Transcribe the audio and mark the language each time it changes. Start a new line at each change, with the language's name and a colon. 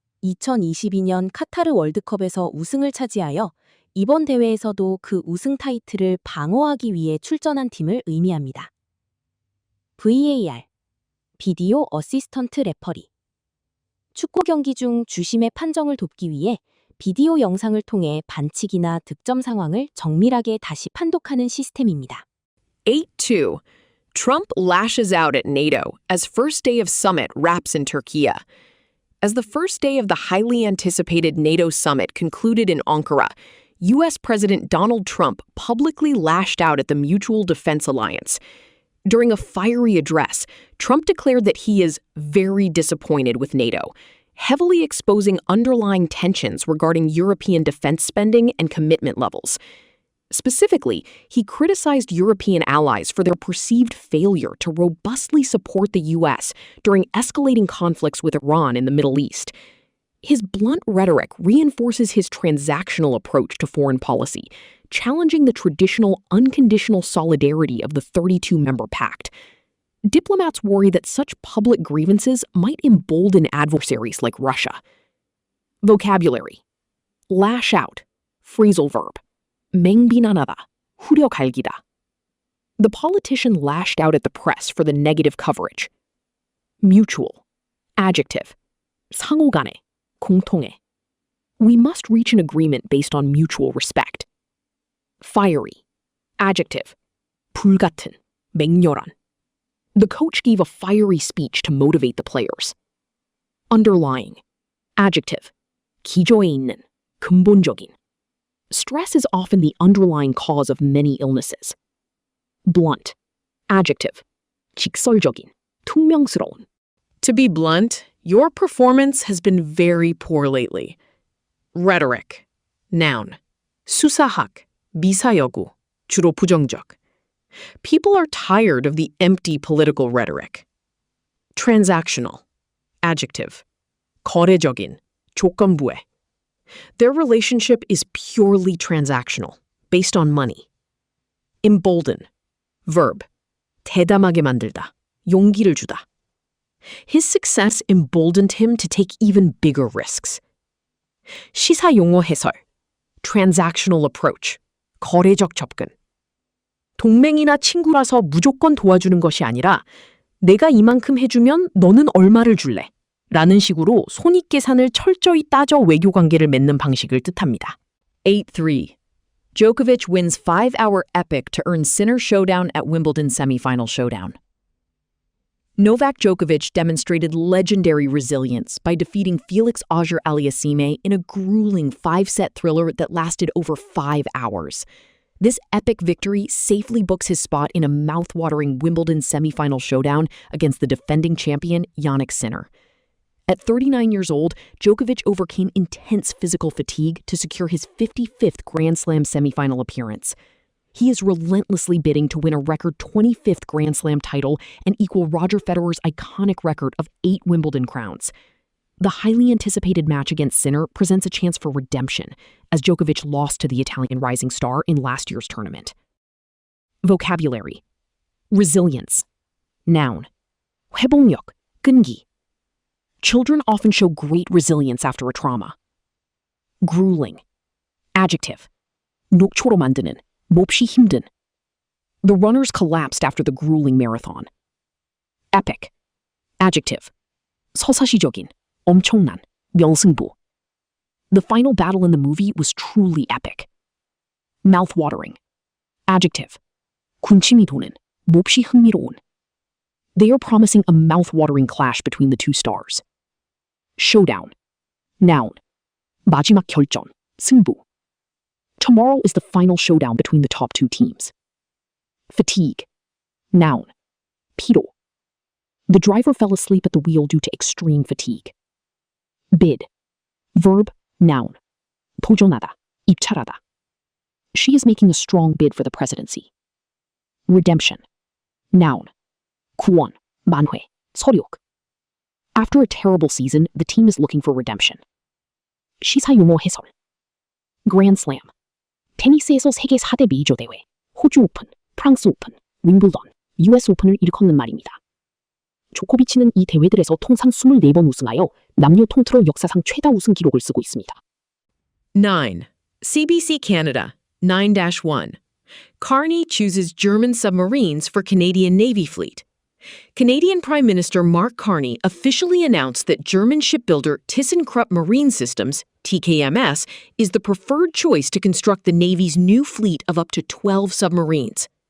Korean: 2022년 카타르 월드컵에서 우승을 차지하여 이번 대회에서도 그 우승 타이틀을 방어하기 위해 출전한 팀을 의미합니다.
English: VAR.
Korean: 비디오 어시스턴트 레퍼리. 축구 경기 중 주심의 판정을 돕기 위해 비디오 영상을 통해 반칙이나 득점 상황을 정밀하게 다시 판독하는 시스템입니다. 8-2.
English: Trump lashes out at NATO as first day of summit wraps in Turkey. As the first day of the highly anticipated NATO summit concluded in Ankara, U.S. President Donald Trump publicly lashed out at the Mutual Defense Alliance. During a fiery address, Trump declared that he is very disappointed with NATO, heavily exposing underlying tensions regarding European defense spending and commitment levels. Specifically, he criticized European allies for their perceived failure to robustly support the U.S. during escalating conflicts with Iran in the Middle East. His blunt rhetoric reinforces his transactional approach to foreign policy, challenging the traditional unconditional solidarity of the 32-member pact. Diplomats worry that such public grievances might embolden adversaries like Russia. Vocabulary. Lash out, phrasal verb.
Korean: 맹비난하다, 후려갈기다.
English: The politician lashed out at the press for the negative coverage. Mutual, adjective.
Korean: 상호간에, 공통의.
English: We must reach an agreement based on mutual respect. Fiery, adjective.
Korean: 불같은, 맹렬한.
English: The coach gave a fiery speech to motivate the players. Underlying, adjective.
Korean: 기저에 있는, 근본적인.
English: Stress is often the underlying cause of many illnesses. Blunt, adjective.
Korean: 직설적인, 퉁명스러운.
English: To be blunt, your performance has been very poor lately. Rhetoric, noun.
Korean: 수사학, 미사여구, 주로 부정적.
English: People are tired of the empty political rhetoric. Transactional, adjective.
Korean: 거래적인, 조건부에.
English: Their relationship is purely transactional, based on money. Embolden, verb.
Korean: 대담하게 만들다, 용기를 주다.
English: His success emboldened him to take even bigger risks.
Korean: 시사 용어 해설,
English: transactional approach,
Korean: 거래적 접근. 동맹이나 친구라서 무조건 도와주는 것이 아니라 내가 이만큼 해주면 너는 얼마를 줄래? 라는 식으로 손익계산을 철저히 따져 외교관계를 맺는 방식을 뜻합니다. 8-3.
English: Djokovic wins 5-hour epic to earn Sinner showdown at Wimbledon semifinal showdown. Novak Djokovic demonstrated legendary resilience by defeating Felix Auger-Aliassime in a grueling 5-set thriller that lasted over 5 hours. This epic victory safely books his spot in a mouth-watering Wimbledon semifinal showdown against the defending champion Jannik Sinner. At 39 years old, Djokovic overcame intense physical fatigue to secure his 55th Grand Slam semifinal appearance. He is relentlessly bidding to win a record 25th Grand Slam title and equal Roger Federer's iconic record of 8 Wimbledon crowns. The highly anticipated match against Sinner presents a chance for redemption, as Djokovic lost to the Italian rising star in last year's tournament. Vocabulary. Resilience. Noun.
Korean: 회복력, 끈기.
English: Children often show great resilience after a trauma. Grueling. Adjective.
Korean: 녹초로 만드는, 몹시 힘든.
English: The runners collapsed after the grueling marathon. Epic. Adjective. 서사시적인, 엄청난, 명승부. The final battle in the movie was truly epic. Mouth-watering. Adjective.
Korean: 군침이 도는, 몹시 흥미로운.
English: They are promising a mouth-watering clash between the two stars. Showdown. Noun.
Korean: 마지막 결전, 승부.
English: Tomorrow is the final showdown between the top 2 teams. Fatigue. Noun.
Korean: 피로.
English: The driver fell asleep at the wheel due to extreme fatigue. Bid. Verb, noun.
Korean: 도전하다, 입찰하다.
English: She is making a strong bid for the presidency. Redemption. Noun.
Korean: 구원, 만회, 설욕.
English: After a terrible season, the team is looking for redemption.
Korean: 시사 용어 해설. Grand Slam. 테니스에서 세계 4대 메이저 대회, 호주 오픈, 프랑스 오픈, 윈블던, US 오픈을 일컫는 말입니다. 조코비치는 이 대회들에서 통상 24번 우승하여 남녀 통틀어 역사상 최다 우승 기록을 쓰고 있습니다. 9. CBC Canada, 9-1.
English: Carney chooses German submarines for Canadian Navy fleet. Canadian Prime Minister Mark Carney officially announced that German shipbuilder ThyssenKrupp Marine Systems, TKMS, is the preferred choice to construct the Navy's new fleet of up to 12 submarines.